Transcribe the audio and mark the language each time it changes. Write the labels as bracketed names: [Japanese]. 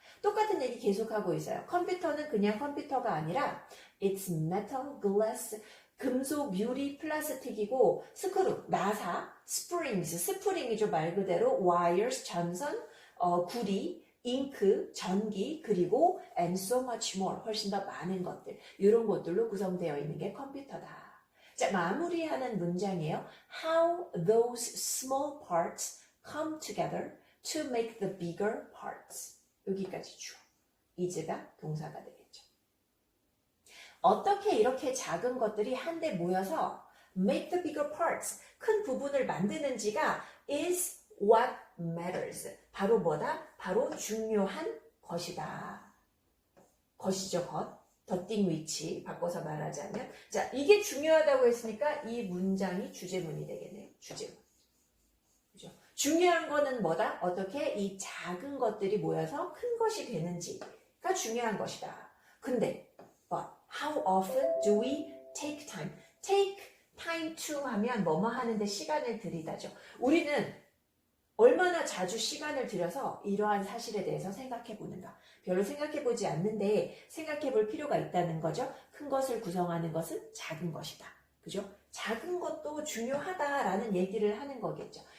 [Korean] 똑같은 얘기 계속하고 있어요. 컴퓨터는 그냥 컴퓨터가 아니라 [English] it's metal, glass, [Korean] 금속, 유리, 플라스틱이고 스크루, 나사, springs, 스프링이죠. 말 그대로 wires, 전선, 구리, 잉크, 전기, 그리고 [English] and so much more, [Korean] 훨씬 더 많은 것들, 이런 것들로 구성되어 있는 게 컴퓨터다. 자, 마무리하는 문장이에요. [English] How those small parts come together to make the bigger parts. [Korean] 여기까지 주어. is가 동사가 되겠죠. 어떻게 이렇게 작은 것들이 한데 모여서 [English] make the bigger parts, [Korean] 큰 부분을 만드는지가 [English] is what matters. [Korean] 바로 뭐다? 바로 중요한 것이다. 것이죠, 것. 더띵 위치 바꿔서 말하자면, 자, 이게 중요하다고 했으니까 이 문장이 주제문이 되겠네요. 주제문. 그죠? 중요한 거는 뭐다? 어떻게 이 작은 것들이 모여서 큰 것이 되는지가 중요한 것이다. 근데 [English] but how often do we take time? [Korean] take time to 하면 뭐뭐 하는데 시간을 들이다죠. 우리는 얼마나 자주 시간을 들여서 이러한 사실에 대해서 생각해 보는가. 별로 생각해 보지 않는데 생각해 볼 필요가 있다는 거죠. 큰 것을 구성하는 것은 작은 것이다. 그죠? 작은 것도 중요하다라는 얘기를 하는 거겠죠.